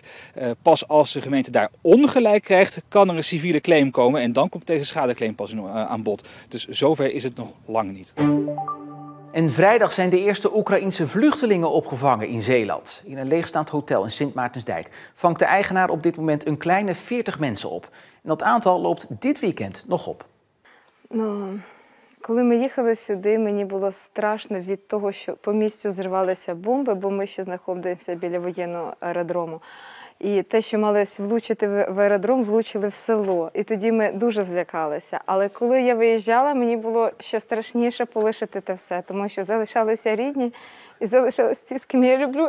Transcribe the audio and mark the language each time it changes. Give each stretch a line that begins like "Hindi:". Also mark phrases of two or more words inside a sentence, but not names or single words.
Dutch: Pas als de gemeente daar ongelijk krijgt, kan er een civiele claim komen en dan komt deze schadeclaim pas aan bod. Dus zover is het nog lang niet. En vrijdag zijn de eerste Oekraïense vluchtelingen opgevangen in Zeeland. In een leegstaand hotel in Sint Maartensdijk vangt de eigenaar op dit moment een kleine 40 mensen op. En dat aantal loopt dit weekend nog op.
Ukrainian: Коли ми їхали сюди, мені було страшно від того, що по місцю зривалися бомби, бо ми ще знаходимося біля воєнного аеродрому. І те, що мали влучити в аеродром, влучили в село. І тоді ми дуже злякалися. Але коли я виїжджала, мені було ще страшніше полишити те все, тому що залишалися рідні і залишалися ті, з ким я люблю.